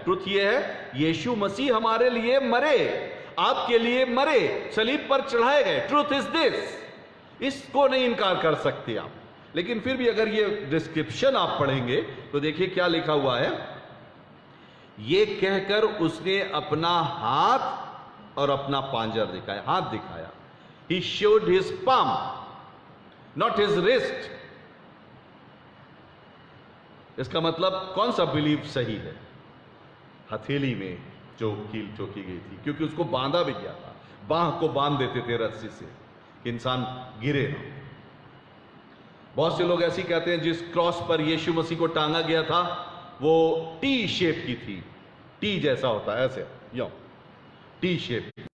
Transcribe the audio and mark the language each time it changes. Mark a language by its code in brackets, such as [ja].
[hi] Truth ये है, यीशु मसीह हमारे लिए मरे, आपके लिए मरे, सलीब पर चढ़ाए गए। [en] truth is this, [hi] इसको नहीं इनकार कर सकते आप। लेकिन फिर भी अगर ये डिस्क्रिप्शन आप पढ़ेंगे तो देखिए क्या लिखा हुआ है। ये कहकर उसने अपना हाथ और अपना पांजर दिखाया, हाथ दिखाया। [en] He showed his palm, not his wrist. [hi] इसका मतलब कौन सा बिलीव सही है? हथेली में जो कील ठोकी गई थी, क्योंकि उसको बांधा भी गया था, बांह को बांध देते थे रस्सी से कि इंसान गिरे ना। बहुत से लोग ऐसे कहते हैं, जिस क्रॉस पर यीशु मसीह को टांगा गया था वो टी शेप की थी, टी जैसा होता है, ऐसे यो टी शेप।